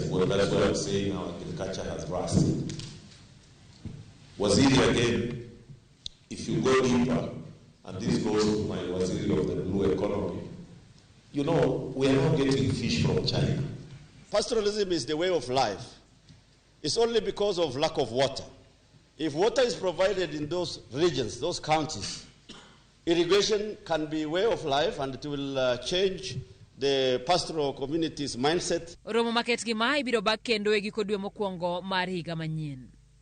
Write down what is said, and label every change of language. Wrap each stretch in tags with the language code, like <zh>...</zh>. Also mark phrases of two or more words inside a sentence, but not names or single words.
<en>Well, that's why I'm saying our agriculture has rusted. Waziri again, if you go deeper, and this goes to my Waziri of the blue economy, you know, we are not getting fish from China. Pastoralism is the way of life. It's only because of lack of water. If water is provided in those regions, those counties, irrigation can be way of life and it will change the pastoral community's mindset.</en> <luo>Romo market gi ma ibiro bak kendo e giko dwe mokwongo mar higa manyien.</luo>